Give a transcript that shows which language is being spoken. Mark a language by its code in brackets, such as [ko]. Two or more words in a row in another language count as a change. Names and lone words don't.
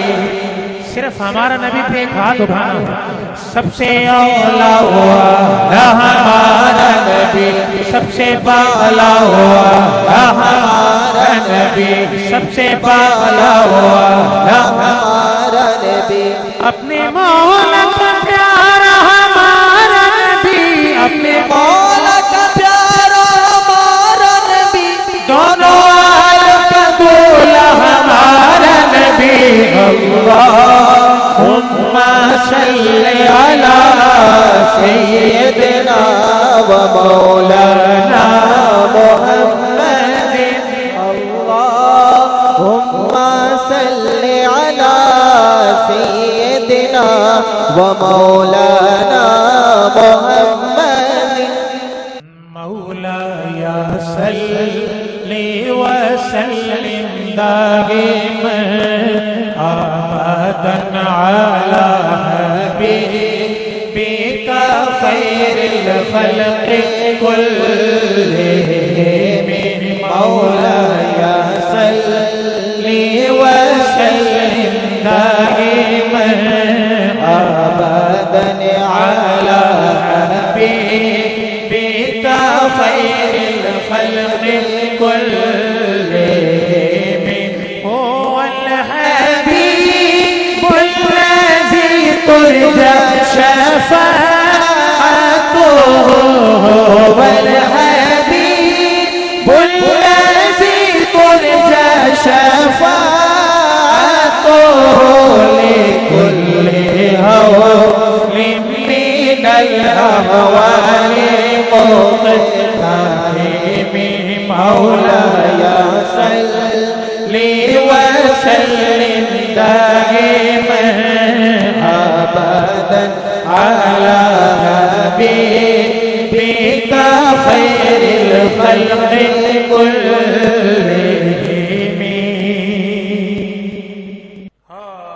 [ur] صرف ہمارا نبی پہ ایک ہاتھ اٹھانا، سب سے اولیٰ ہوا ہمارا نبی، سب سے بالا ہوا ہمارا نبی، سب سے بالا ہوا ہمارا نبی. اپنے مولا کا پیارا ہمارا نبی، اپنے مولا کا پیارا ہمارا نبی، دونوں عالم کا دولہا ہمارا نبی. [ar] اللهم صل على سيدنا ومولانا محمد. اللهم صل على سيدنا ومولانا محمد. مولاي صل وسلم دائما أبدا على حبيبك خير الخلق كلهم. مولاي صل وسلم دائما أبدا على حبيبك خير الخلق كلهم. هو الحبيب الذي ترجى شفاعته، هو الحبيب الذي ترجى شفاعته لكل هول من الأهوال مقتحم. مولاي صل وسلم دائما أبدا على حبيبك خير الخلق كلهم.